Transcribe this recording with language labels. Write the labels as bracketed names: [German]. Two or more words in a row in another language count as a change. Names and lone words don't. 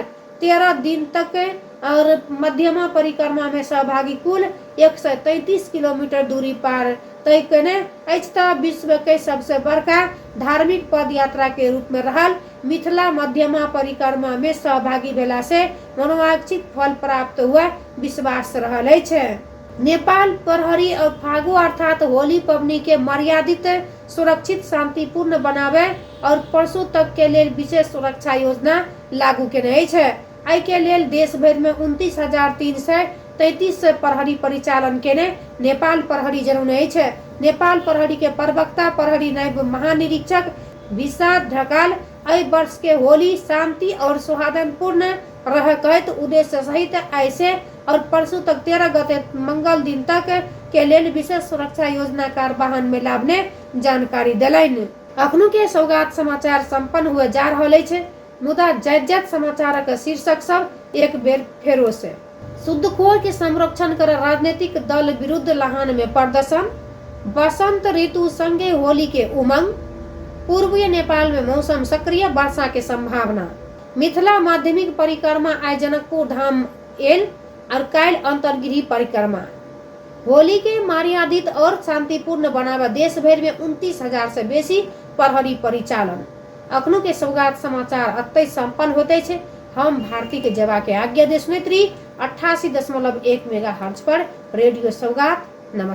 [Maithili] 13 दिन तक और मध्यमा परिक्रमा में सहभागी कुल 133 किलोमीटर दूरी पार तय केने अछि। विश्व के सबसे बड़का धार्मिक पद यात्रा के रूप में रहल मिथिला मध्यमा परिक्रमा में सहभागी भेला से मनोवांछित फल प्राप्त हुआ विश्वास रहल अछि। नेपाल प्रहरी और फागु अर्थात होली पबनी के मर्यादित सुरक्षित शांतिपूर्ण बनावे और परसों तक के लेल विशेष सुरक्षा योजना लागू केने अछि। आई के लेल देश भर में 29,333 प्रहरी परिचालन केने नेपाल प्रहरी जनौने अछि। नेपाल प्रहरी के प्रवक्ता प्रहरी नायब महानिरीक्षक विशाद ढकाल एहि वर्ष के होली शांति और सौहार्दपूर्ण रह कहत उद्देश्य सहित ऐसे और परसों तक 13 गते मंगल दिन तक के लेल विशेष सुरक्षा योजना कार्यवाहन में लाभने जानकारी दिलैन। अखनो के सौगात समाचार संपन्न हुए जा रहल अछि मुदा जैत समाचारक शीर्षक सब एक बेर फेरो से। शुद्धखोर के संरक्षण कर राजनीतिक दल विरुद्ध लाहन में प्रदर्शन। बसंत ऋतु संगे होली के उमंग। पूर्वीय नेपाल में मौसम सक्रिय वर्षा के संभावना। मिथिला माध्यमिक परिक्रमा आय जनकपुर धाम एल और काल्हि अंतर्गृह परिक्रमा। होली के मर्यादित और शांतिपूर्ण बनावा देश भर में 29,000 से बेसी प्रहरी परिचालन। अखनो के सौगात समाचार अतै संपन्न होते छे। हम भारती के जवा के आज्ञा दे सुनैत रही 88.1 मेगाहर्ट्ज पर रेडियो सौगात।